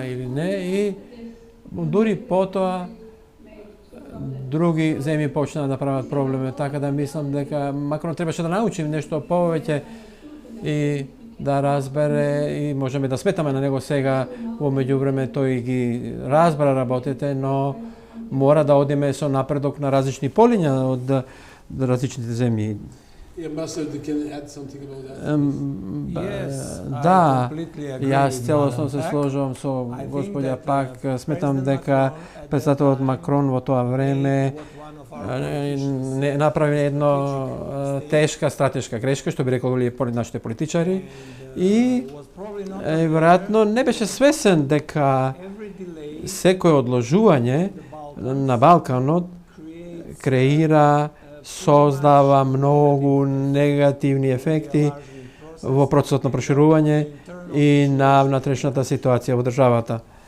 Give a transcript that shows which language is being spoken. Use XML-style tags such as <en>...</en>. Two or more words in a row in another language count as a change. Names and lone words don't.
<mk>или не, и дури потоа други земји почнаа да прават проблеми, така да мислам дека Макрон требаше да научи нешто повеќе и да разбере, и можеме да сметаме на него сега, во меѓувреме тој ги разбра работите, но мора да одиме со напредок на различни полиња од различните земји.</mk> <en>Ambassador, can you add something about that?</en> <mk>Да, јас целосно се сложувам со господја Пак. Сметам дека председателот Макрон во тоа време не направи едно тешка стратешка грешка, што би рекови нашите политичари, и веројатно не беше свесен дека секој одложување на Балканот креира, создава многу негативни ефекти во процесот на проширување и на внатрешната ситуација во државата.</mk>